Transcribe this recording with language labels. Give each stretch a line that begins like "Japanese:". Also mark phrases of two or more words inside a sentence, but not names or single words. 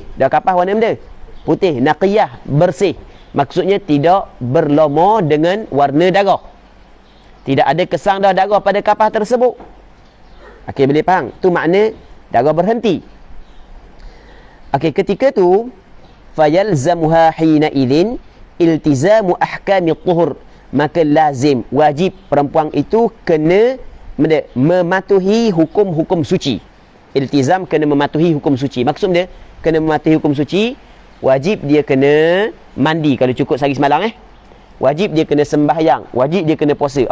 Malay: Dah kapas warna benda putih, naqiyah, bersih. Maksudnya tidak berloma dengan warna darah, tidak ada kesan dah darah pada kapas tersebut. Okey, boleh faham? Tu makna darah berhenti. Okey, ketika tu
Arabic: فيلزمها حينئذ التزام أحكام الطهر,
Malay: maka lazim, wajib perempuan itu kena mematuhi hukum-hukum suci. Iltizam, kena mematuhi hukum suci. Maksud dia kena mematuhi hukum suci, wajib dia kena mandi kalau cukup sehari semalam wajib dia kena sembahyang, wajib dia kena puasa.